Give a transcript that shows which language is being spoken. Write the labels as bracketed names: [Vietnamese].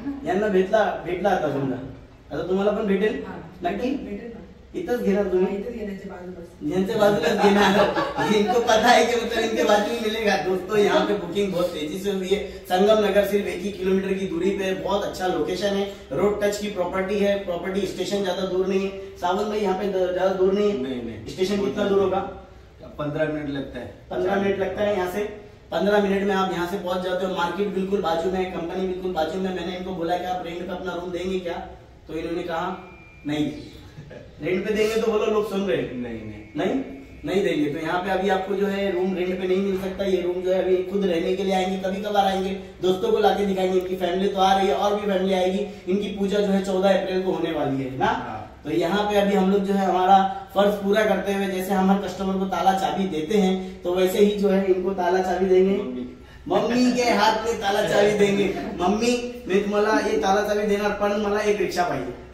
[Marathi] यांना भेटला आता समजा, आता तुम्हाला पण भेटेल नक्की. इथंच घेणार तुम्ही, यांच्या बाजूलाच घेणार. [Hindi] इनको पता है कि मतलब इनके बाजू में मिलेगा. दोस्तों यहाँ पे बुकिंग बहुत तेजी से हुई है. संगम नगर सिर्फ 1 ही किलोमीटर की दूरी पे बहुत अच्छा लोकेशन है. रोड टच की प्रॉपर्टी है. प्रॉपर्टी स्टेशन ज्यादा दूर नहीं है. सावन भाई यहाँ पे ज्यादा दूर नहीं है. स्टेशन कितना दूर होगा? 15 मिनट लगता है. 15 मिनट लगता है यहाँ से. 15 मिनट में आप यहाँ से पहुंच जाते हो. मार्केट बिल्कुल बाजू में है, कंपनी बिल्कुल बाजू में. मैंने इनको बोला कि आप रेंट पे अपना रूम देंगे क्या, तो इन्होंने कहा नहीं. रेंट पे देंगे तो बोलो, लोग सुन रहे नहीं देंगे. तो यहाँ पे अभी आपको जो है रूम रेंट पे नहीं मिल सकता. ये रूम जो है अभी खुद रहने के लिए आएंगे, कभी कभार आएंगे, दोस्तों को लाके दिखाएंगे. इनकी फैमिली तो आ रही है और भी फैमिली आएगी. इनकी पूजा जो है 14 अप्रैल को होने वाली है ना. तो यहाँ पे अभी हम लोग जो है हमारा फर्ज पूरा करते हुए, जैसे हम हर कस्टमर को ताला चाबी देते हैं तो वैसे ही जो है इनको ताला चाबी देंगे. मम्मी के हाथ में ताला चाबी देंगे. [Marathi] मम्मी मी तुम्हाला ये ताला चाबी देणार, पण मला एक रिक्षा पाहिजे.